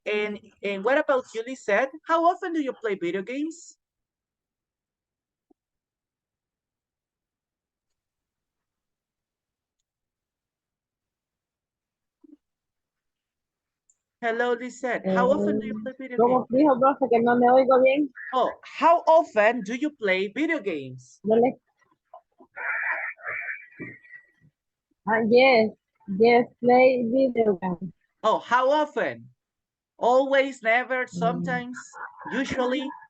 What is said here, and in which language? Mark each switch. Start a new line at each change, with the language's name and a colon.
English: And what about you, Lisette? How often do you play video games? Hello, Lisette. How often do you play video games?
Spanish: ¿Cómo dijo, profe, que no me oigo bien?
English: Oh, how often do you play video games?
Spanish: No le...
English: yes, play video games. Oh, how often? Always, never, sometimes, usually?